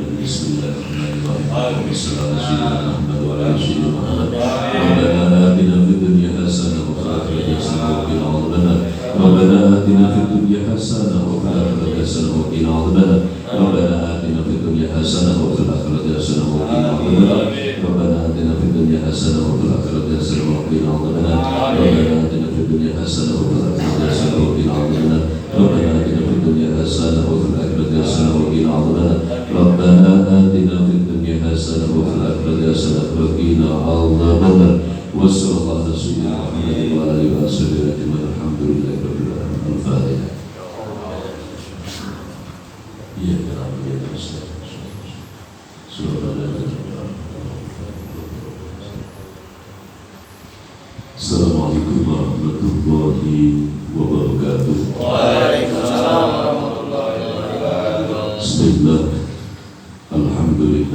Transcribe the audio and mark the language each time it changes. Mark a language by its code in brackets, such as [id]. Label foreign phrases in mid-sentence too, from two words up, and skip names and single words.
[ar] بسم الله الرحمن الرحيم. السلام عليكم ورحمة الله وبركاته. ربنا آتنا في الدنيا حسنة وفي الآخرة حسنة وقنا عذاب النار. ربنا آتنا في الدنيا حسنة وفي الآخرة حسنة وقنا عذاب النار. ربنا آتنا في الدنيا حسنة وفي الآخرة حسنة وقنا عذاب النار. ربنا آتنا في الدنيا حسنة وفي الآخرة حسنة وقنا عذاب النار. ربنا آتنا في الدنيا حسنة وفي الآخرة حسنة وقنا عذاب النار. ربنا آتنا في الدنيا حسنة وفي الآخرة حسنة وقنا عذاب النار. ربنا آتنا في الدنيا حسنة وفي الآخرة حسنة وقنا عذاب النار. وصلى الله على سيدنا محمد وآله وصحبه أجمعين. الحمد لله رب العالمين. الفاتحة. يا ربي يا رسول. السلام عليكم ورحمة الله وبركاته. وعليكم السلام ورحمة الله وبركاته. بسم الله. الحمد لله.